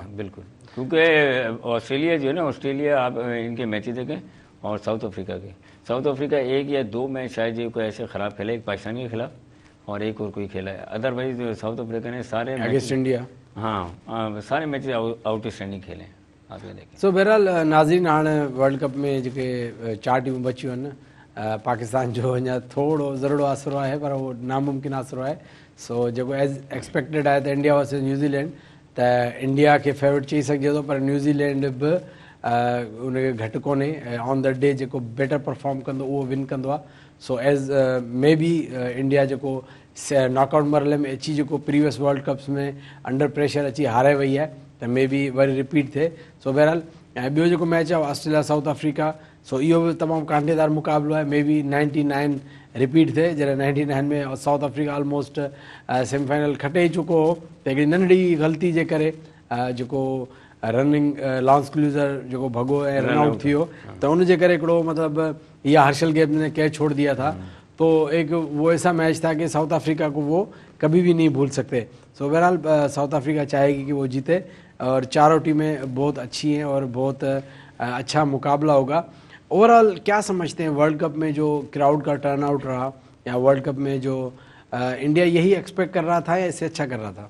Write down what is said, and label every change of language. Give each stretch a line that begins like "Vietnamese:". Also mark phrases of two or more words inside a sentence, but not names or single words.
Urdu: بالکل، کیونکہ آسٹریلیا جو ہے نا، آسٹریلیا آپ ان کے میچز دیکھیں اور ساؤتھ افریقہ کے، ساؤتھ افریقہ 1 یا 2 میچ شاید جو کوئی ایسے خراب کھیلا، ایک پاکستان کے خلاف اور ایک اور کوئی کھیلا ہے، ادروائز ساؤتھ افریقہ نے سارے
English: against India
Urdu: سارے میچز آؤٹ اسٹینڈنگ کھیلے ہیں، آپ یہ دیکھیں.
Sindhi: सो बहरहाल नाज़रीन, हाणे वर्ल्ड कप में जेके 4 टीमूं बचियूं आहिनि, पाकिस्तान जो अञा थोरो ज़रूरो आसरो आहे पर उहो नामुमकिन आसरो आहे। सो जेको
English: as expected
Sindhi: आहे त इंडिया वर्सेस न्यूज़ीलैंड, त इंडिया खे फेवरेट चई सघिजे थो, पर न्यूज़ीलैंड बि उनखे घटि कोन्हे,
English: on the day
Sindhi: जेको
English: better perform
Sindhi: कंदो उहो विन कंदो आहे। सो
English: as may be
Sindhi: इंडिया जेको नॉकआउट मरहले में अची जेको प्रीवियस वर्ल्ड कप्स में
English: under pressure
Sindhi: अची हारे वई आहे, त
English: may be
Sindhi: वरी रिपीट थिए। सो बहरहाल ॿियो जेको मैच आहे ऑस्ट्रेलिया साउथ अफ्रीका, सो इहो बि तमामु कांटेदार मुक़ाबिलो आहे।
English: may be
Sindhi: 99 रिपीट थिए, जॾहिं 99 में साउथ अफ्रीका
English: almost semifinal
Sindhi: खटे ई चुको हो, त हिकिड़ी नंढड़ी ग़लती जे करे जेको रनिंग लॉन्स क्लूज़र जेको भॻो ऐं रनआउट थी वियो, त उनजे करे हिकिड़ो मतिलबु इहा
Urdu: ہرشل گیپ نے کیچ چھوڑ دیا تھا. تو ایک وہ ایسا میچ تھا کہ ساؤتھ افریقہ کو وہ کبھی بھی نہیں بھول سکتے. سو بہرحال ساؤتھ افریقہ چاہے گی کہ وہ جیتے اور چاروں ٹیمیں بہت اچھی ہیں اور بہت اچھا مقابلہ ہوگا. اوورآل کیا سمجھتے ہیں ورلڈ کپ میں جو کراؤڈ کا ٹرن آؤٹ رہا، یا ورلڈ کپ میں جو انڈیا یہی ایکسپیکٹ کر رہا تھا یا اس سے اچھا کر رہا تھا?